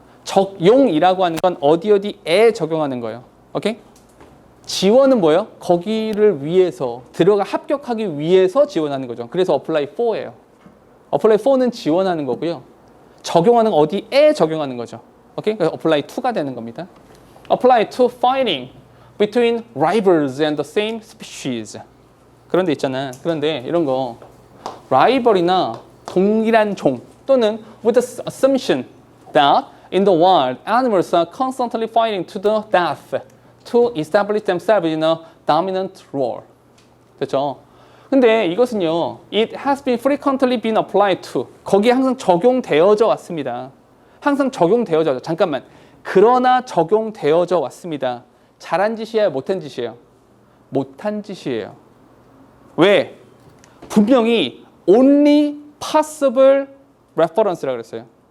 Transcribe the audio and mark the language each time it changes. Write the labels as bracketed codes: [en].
[ko] 적용이라고 하는 건 어디에 적용하는 거예요. 오케이? 지원은 뭐예요? 거기를 위해서 합격하기 위해서 지원하는 거죠. 그래서 apply for예요. apply for는 지원하는 거고요. 적용하는 어디에 적용하는 거죠. 오케이? 그래서 apply to가 되는 겁니다. [en] apply to fighting between rivals and the same species. [ko] 그런 데 있잖아. 그런데 이런 거 rival이나 동일한 종 또는 [en] with the assumption that in the wild animals are constantly fighting to the death to establish themselves in a dominant role. [ko] 됐죠? 근데 이것은요. [en] It has been frequently been applied to. [ko] 거기에 항상 적용되어져 왔습니다. 항상 적용되어져. 잠깐만. 그러나 적용되어져 왔습니다. 잘한 짓이에요? 못한 짓이에요? 못한 짓이에요. 왜? 분명히 [en] only possible reference [ko] 라고 그랬어요.